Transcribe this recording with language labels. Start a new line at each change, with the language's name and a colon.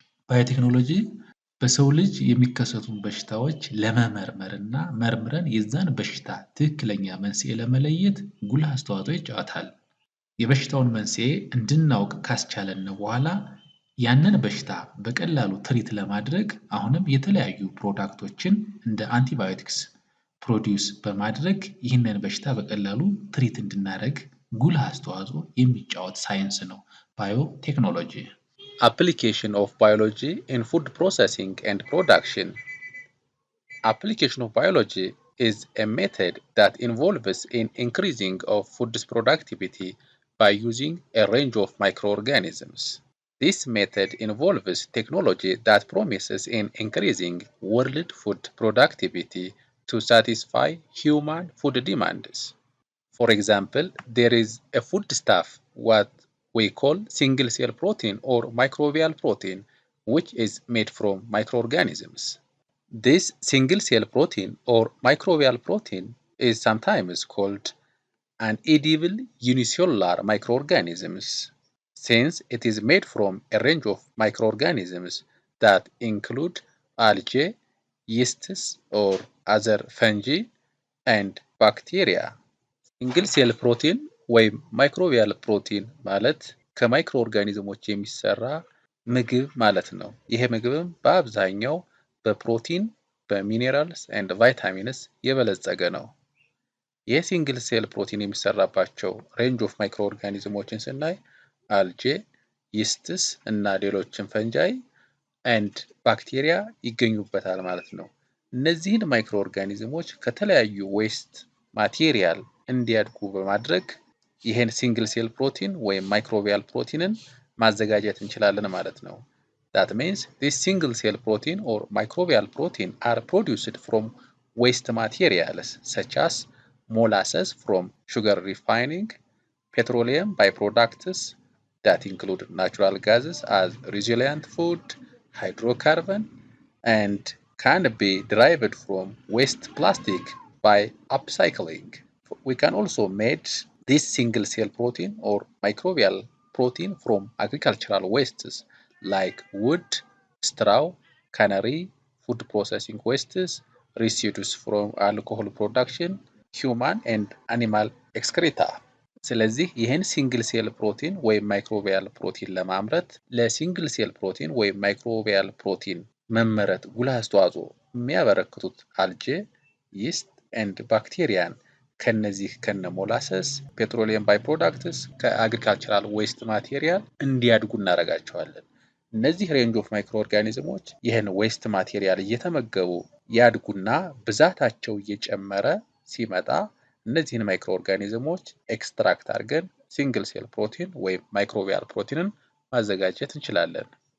Amharic: ባዮቴክኖሎጂ በሰው ልጅ የሚከሰቱ በሽታዎች ለመመርመርና መርምረን የዛን በሽታ ትክክለኛ መንስኤ ለመለየት ጉልህ አስተዋጽኦ ይጫወታል። የበሽታውን መንስኤ እንድናውቅ ካስቻለን በኋላ ያንን በሽታ በቀላሉ ትሪት ለማድረግ አሁንም የተለያዩ ፕሮዳክቶችን እንደ አንቲባዮቲክስ ፕሮዲውስ በማድረግ ይህንን በሽታ በቀላሉ ትሪት እንድናደርግ ጉልህ አስተዋጽኦ የሚጫወት ሳይንስ ነው ባዮቴክኖሎጂ።
English: Application of biology in food processing and production. Application of biology is a method that involves in increasing of food's productivity by using a range of microorganisms. This method involves technology that promises in increasing world food productivity to satisfy human food demands. For example, there is a foodstuff what we call single cell protein or microbial protein, which is made from microorganisms. This single cell protein or microbial protein is sometimes called an edible unicellular microorganisms since it is made from a range of microorganisms that include algae, yeasts or other fungi and bacteria.
Amharic: ሲንግል ሴል ፕሮቲን ወይም ማይክሮቢያል ፕሮቲን ማለት ከማይክሮ ኦርጋኒዝሞች የሚሰራ ምግብ ማለት ነው። ይሄ ምግብም በአብዛኛው በፕሮቲን፣ በሚኔራልስ ኤንድ ቫይታሚንስ የበለጸገ ነው። የሲንግል ሴል ፕሮቲን የሚሰራባቸው ሬንጅ ኦፍ ማይክሮ ኦርጋኒዝሞችን ስናይ አልጄ፣ ይስትስ እና ሌሎችን ፈንጃይ ኤንድ ባክቴሪያ ይገኙበታል ማለት ነው። እነዚህን ማይክሮ ኦርጋኒዝሞች ከተለያዩ ዌስት ማቴሪያል እንዲያድጉ በማድረግ ይሄን ሲንግል ሴል ፕሮቲን ወይም ማይክሮቢያል ፕሮቲንን ማዘጋጀት እንችላለን ማለት ነው።
English: That means this single cell protein or microbial protein are produced from waste materials such as molasses from sugar refining, petroleum byproducts that include natural gases as resilient food, hydrocarbon, and can be derived from waste plastic by upcycling. We can also make this single cell protein or microbial protein from agricultural wastes like wood, straw, cannery, food processing wastes, residues from alcohol production, human and animal excreta.
Amharic: ስለዚህ ይህን ሲንግል ሴል ፕሮቲን ወይም ማይክሮቢያል ፕሮቲን ለማምረት ለሲንግል ሴል ፕሮቲን ወይም ማይክሮቢያል ፕሮቲን መመረት ጉልህ አስተዋጽኦ የሚያበረክቱት አልጄ፣ ይስት ኤንድ ባክቴሪያን ከነዚህ ከነ ሞላሰስ፣ ፔትሮሊየም ባይ ፕሮዳክትስ ከአግሪካልቸራል ዌስት ማቴሪያል እንዲያድጉ እናደርጋቸዋለን። እነዚህ ሬንጅ ኦፍ ማይክሮ ኦርጋኒዝሞች ይህን ዌስት ማቴሪያል እየተመገቡ ያድጉና ብዛታቸው እየጨመረ ሲመጣ እነዚህን ማይክሮ ኦርጋኒዝሞች ኤክስትራክት አድርገን ሲንግል ሴል ፕሮቲን ወይም ማይክሮቢያል ፕሮቲንን ማዘጋጀት እንችላለን።